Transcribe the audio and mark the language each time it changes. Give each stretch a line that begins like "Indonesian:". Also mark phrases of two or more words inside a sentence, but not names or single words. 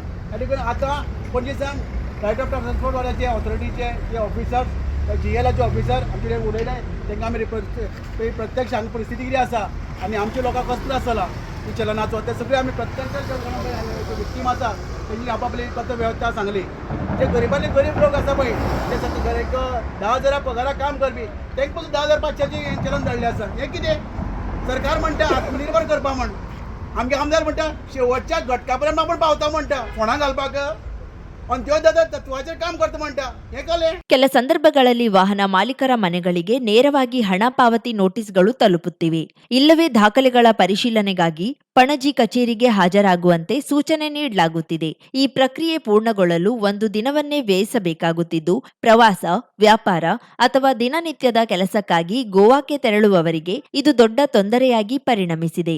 Konkani: आनी देखून आतां पणजेसान
English: right of transport
Konkani: वाल्याचे ऑथॉरिटीचे जे ऑफिसर्स, GLचे ऑफिसर आमचे कडेन उलयले, तांकां आमी प्रत्यक्ष हांगा परिस्थिती कितें आसा आनी आमच्या लोकांक कसो त्रास जाला ही चलनाचो ते सगळे आमी प्रत्यक्ष विक्टीम आसा तेंची आपापली कसो व्यवस्था सांगली. जे गरीबातले गरीब लोक आसा पळय ते सगळे एक 10,000 पगाराक काम करपी तांकां पसून 10,500चे चलन धाडलें आसा. हें कितें? सरकार म्हणटा आत्मनिर्भर करपा म्हण, आमगे आमदार म्हणटा शेवटच्या घटका पर्यंत आपूण पावता म्हणटा फोंडां घालपाक, ಅಂತ್ಯೋದಯದ ತತ್ವಾಚರ ಕಾಮ करता म्हणटा. हे कले
Kannada: ಕೆಲ ಸಂದರ್ಭಗಳಲ್ಲಿ ವಾಹನ ಮಾಲೀಕರ ಮನೆಗಳಿಗೆ ನೇರವಾಗಿ ಹಣ ಪಾವತಿ ನೋಟಿಸ್ಗಳು ತಲುಪುತ್ತಿವೆ. ಇಲ್ಲವೇ ದಾಖಲೆಗಳ ಪರಿಶೀಲನೆಗಾಗಿ ಪಣಜಿ ಕಚೇರಿಗೆ ಹಾಜರಾಗುವಂತೆ ಸೂಚನೆ ನೀಡಲಾಗುತ್ತಿದೆ. ಈ ಪ್ರಕ್ರಿಯೆ ಪೂರ್ಣಗೊಳ್ಳಲು 1 ದಿನವನ್ನೇ ವ್ಯಯಿಸಬೇಕಾಗುತ್ತಿದ್ದು, ಪ್ರವಾಸ, ವ್ಯಾಪಾರ ಅಥವಾ ದಿನನಿತ್ಯದ ಕೆಲಸಕ್ಕಾಗಿ ಗೋವಾಕ್ಕೆ ತೆರಳುವವರಿಗೆ ಇದು ದೊಡ್ಡ ತೊಂದರೆಯಾಗಿ ಪರಿಣಮಿಸಿದೆ.